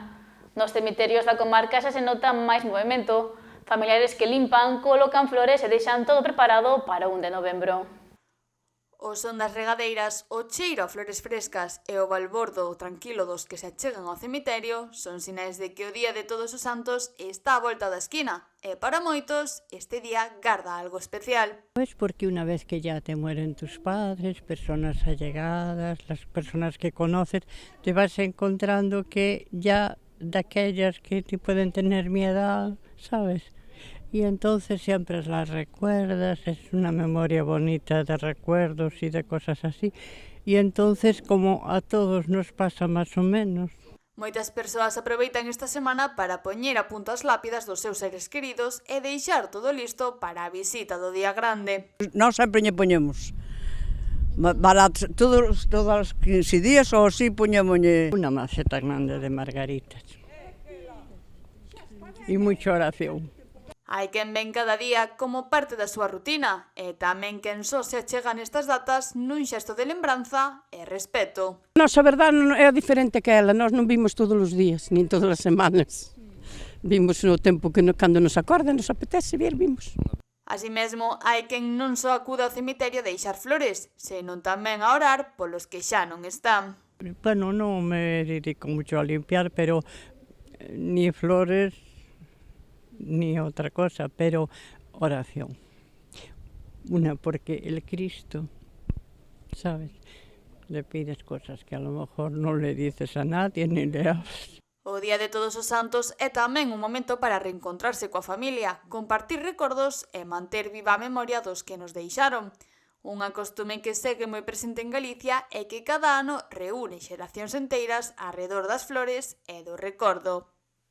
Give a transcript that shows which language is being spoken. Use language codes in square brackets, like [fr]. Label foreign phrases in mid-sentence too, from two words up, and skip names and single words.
[gl] Nos cemiterios da comarca xa se nota máis movemento, familiares que limpan, colocan flores e deixan todo preparado para o 1 de novembro. O son das regadeiras, o cheiro a flores frescas e o balbordo tranquilo dos que se achegan ao cemiterio son sinais de que o Día de Todos os Santos está á volta da esquina e para moitos este día garda algo especial. [es] Pues porque una vez que ya te mueren tus padres, personas allegadas, las personas que conoces, te vas encontrando que ya daquellas que te pueden tener mi edad, ¿sabes? Y entonces siempre las recuerdas, es una memoria bonita de recuerdos y de cosas así. Y entonces, como a todos nos pasa más o menos. [gl] Moitas persoas aproveitan esta semana para poñer a punto as lápidas dos seus seres queridos e deixar todo listo para a visita do día grande. Nós sempre lle poñemos baratos, todos os 15 días ou así poñémolle [es] Una maceta grande de margaritas. Y mucha oración. [gl] Hai quen ven cada día como parte da súa rutina e tamén quen só se achega nestas datas nun xesto de lembranza e respeto. Nosa verdade é diferente que ela, nós non vimos todos os días, nin todas as semanas. Vimos no tempo que cando nos acorda, nos apetece ver, vimos. Así mesmo, hai quen non só acude ao cemiterio a deixar flores, senón tamén a orar polos que xa non están. [es] Bueno, no me dedico mucho a limpiar, pero ni flores ni otra cosa, pero oración. Una, porque el Cristo, ¿sabes? Le pides cosas que a lo mejor no le dices a nadie ni le hablas. [gl] O Día de Todos os Santos é tamén un momento para reencontrarse coa familia, compartir recordos e manter viva a memoria dos que nos deixaron. Unha costume que segue moi presente en Galicia e que cada ano reúne xeracións enteiras arredor das flores e do recordo.